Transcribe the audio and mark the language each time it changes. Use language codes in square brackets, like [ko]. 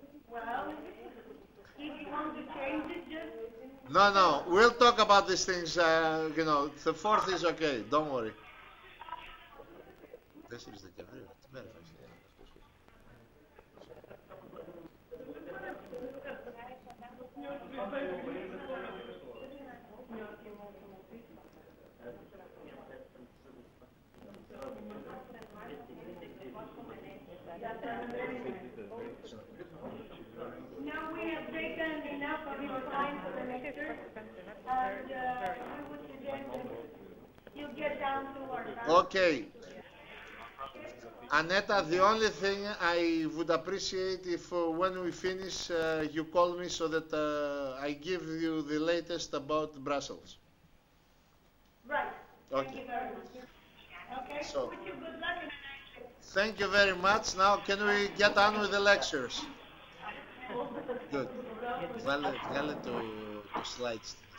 [en] Well, if you want to change it, just No, we'll talk about these things, you know, the 4th is okay, don't worry. [el] 4 Δεκεμβρίου, τι μέρα θα είσαι? [en] Now we have taken enough of your time for the lecture, and I would suggest that you get down to work. Okay. Annetta, the only thing I would appreciate if when we finish you call me so that I give you the latest about Brussels. Right. Okay. Thank you very much. Okay. So, Wish you good luck in the next lecture. thank you very much. Now can we get on with the lectures? Good. [el] Βγάλε το slides.